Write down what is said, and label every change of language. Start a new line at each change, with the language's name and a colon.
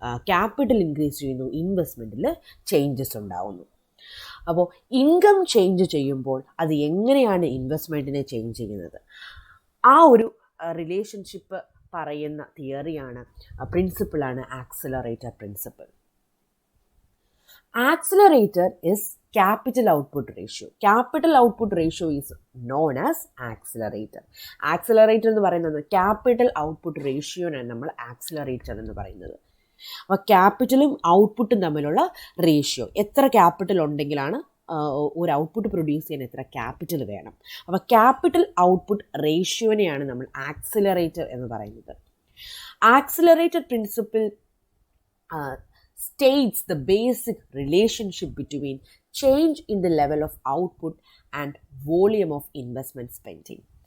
Malayalam: Capital increase ചെയ്യുന്നു, ഇൻവെസ്റ്റ്മെൻറ്റിൽ changes ഉണ്ടാവുന്നു. അപ്പോൾ ഇൻകം ചേഞ്ച് ചെയ്യുമ്പോൾ അത് എങ്ങനെയാണ് ഇൻവെസ്റ്റ്മെൻറ്റിനെ ചേഞ്ച് ചെയ്യുന്നത്, ആ ഒരു റിലേഷൻഷിപ്പ് പറയുന്ന തിയറിയാണ്, പ്രിൻസിപ്പിളാണ് accelerator principle.
English: Accelerator is capital output ratio. Capital output ratio is known as accelerator.
Malayalam: Accelerator എന്ന് പറയുന്നത് ക്യാപിറ്റൽ ഔട്ട്പുട്ട് റേഷ്യോനാണ് നമ്മൾ ആക്സിലറേറ്റർ എന്ന് പറയുന്നത്. അപ്പോൾ ക്യാപിറ്റലും ഔട്ട്പുട്ടും തമ്മിലുള്ള റേഷ്യോ, എത്ര ക്യാപിറ്റൽ ഉണ്ടെങ്കിലാണ് ഒരു ഔട്ട്പുട്ട് പ്രൊഡ്യൂസ് ചെയ്യാൻ എത്ര ക്യാപിറ്റൽ വേണം. അപ്പോൾ ക്യാപിറ്റൽ ഔട്ട്പുട്ട് റേഷ്യോനെയാണ് നമ്മൾ ആക്സിലറേറ്റർ എന്ന് പറയുന്നത്.
English: Accelerator principle states the basic relationship between change in the level of output and volume of investment spending.